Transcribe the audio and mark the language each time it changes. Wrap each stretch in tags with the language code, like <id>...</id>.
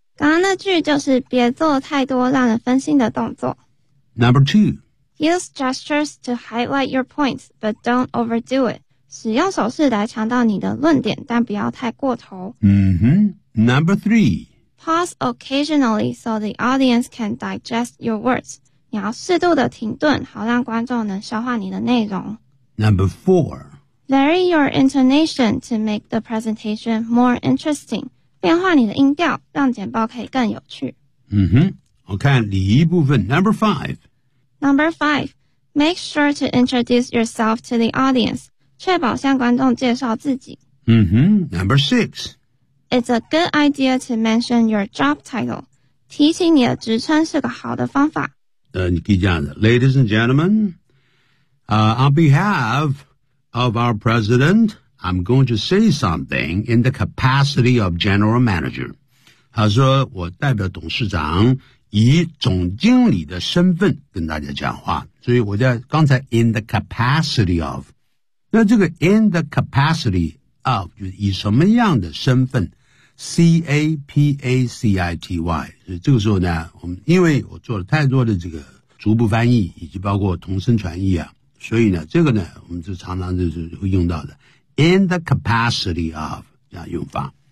<zh>刚刚那句就是别做太多让人分心的动作。</zh> <en>Number two, use gestures to highlight your points, but don't overdo it.</en> <zh>使用手势来强调你的论点，但不要太过头。</zh> <en>嗯哼。Number three. Pause occasionally so the audience can digest your words.</en> <zh>你要适度的停顿，好让观众能消化你的内容。</zh> <en>Number four. Vary your intonation to make the presentation more interesting.</en> <zh>变化你的音调，让简报可以更有趣。嗯哼，我看礼仪部分。</zh> <en>Number five. Number five. Make sure to introduce yourself to the audience.</en> <zh>确保向观众介绍自己。</zh> <en>嗯哼。Number six. It's a good idea to mention your job title.</en> <zh>提起你的职称是个好的方法。你可以这样的。</zh> <en>Ladies and gentlemen, on behalf of our president, I'm going to say something in the capacity of general manager.</en> <zh>他说我代表董事长以总经理的身份跟大家讲话。所以我在刚才</zh> <en>in the capacity of,</en> <zh>那这个 in the capacity of, 就是以什么样的身份C-A-P-A-C-I-T-Y 这个时候呢我们因为我做了太多的这个逐步翻译以及包括同声传译啊，所以呢这个呢我们就常常就是会用到的 In the capacity of 这样用法。</zh>